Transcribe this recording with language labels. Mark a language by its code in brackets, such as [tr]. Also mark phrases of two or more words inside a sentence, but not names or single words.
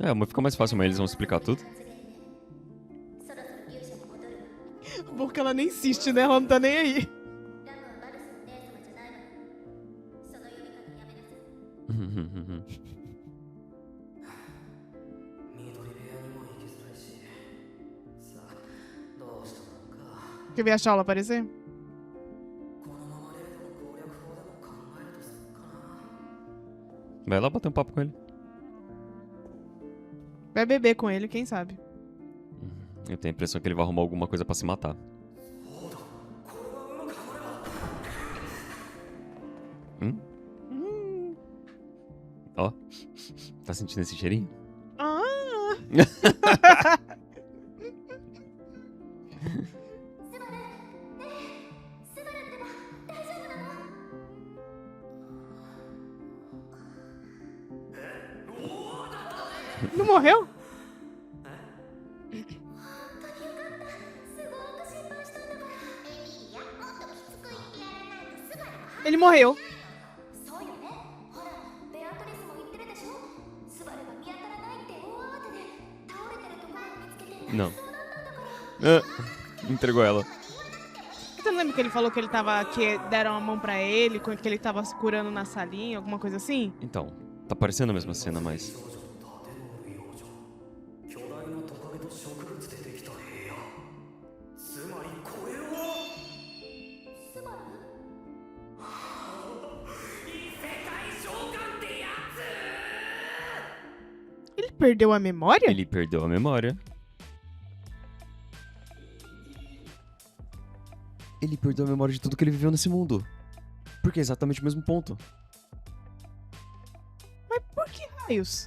[pt] É, mas fica mais fácil, mas eles vão explicar tudo. [ja] 発言ね。そろそろ勇者に戻るわ。 [pt] Bom que ela nem insiste, né? Ela não tá nem aí. [ja] ラムはバルスの姉様じゃないわよ。その呼び方やめなさい。緑部屋にも行きづらいし。さあ、どうしたものか。 [pt] Quer ver a Shaula aparecer? [ja] このままレードの攻略法でも考えるとすっかな。 [pt] Vai lá bater um papo com ele. Vai beber com ele, quem sabe? Eu tenho a impressão que ele vai arrumar alguma coisa pra se matar. Ó. Tá sentindo esse cheirinho? Ah! [ja] スバル、ねえ、スバルってば大丈夫なの？ [pt] Não morreu? [ja] 本当によかった。すごく心配したんだから。エミリア、もっときつく言ってやらないとスバルは。 [pt] Ele morreu. [ja] そうよね。ほら、ベアトリスも言ってるでしょ。スバルが見当たらないって大慌てで倒れてるところを見つけて。 [pt] Não. [ja] そうだったんだから。 [pt] Ah, entregou ela. Você não lembra que ele falou que ele tava. Que deram a mão pra ele, que ele tava se curando na salinha, alguma coisa assim? Então, tá parecendo a mesma cena, mas. [ja] 少女と盾のある幼女。巨大なトカゲと植物でできた部屋。つまりこれは。スバル？異世界召喚ってやつ。 [pt] Ele perdeu a memória? Ele perdeu a memória. Ele perdeu a memória de tudo que ele viveu nesse mundo. Porque é exatamente o mesmo ponto. Mas por que raios?